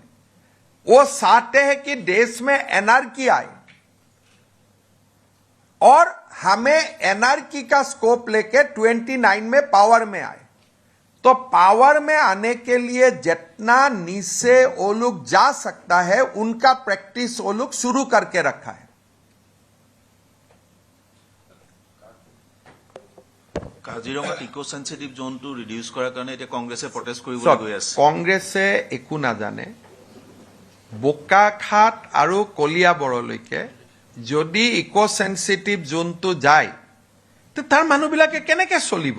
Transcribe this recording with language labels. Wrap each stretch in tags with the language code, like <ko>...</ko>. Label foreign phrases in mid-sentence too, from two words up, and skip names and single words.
<hi>वो चाहते हैं कि देश में एनआरकी आए और हमें एनआरकी का स्कोप लेके 29 में पावर में आए। तो पावर में आने के लिए जितना नीचे वो लोग जा सकता है, उनका प्रैक्टिस वो लोग शुरू करके रखा है।</hi> <as>কাজিৰঙাত</as> <en>eco sensitive</en> <as>জোনটো ৰিডিউস কৰাৰ কাৰণে এতিয়া কংগ্ৰেছে প্ৰটেষ্ট কৰিবলৈ গৈ আছে। কংগ্ৰেছে একো নাজানে। বোকাখাট আৰু কলিয়াবৰলৈকে যদি</as> <en>eco sensitive</en> <as>জোনটো যায়, তো তাৰ মানুহবিলাকে কেনেকে চলিব।</as>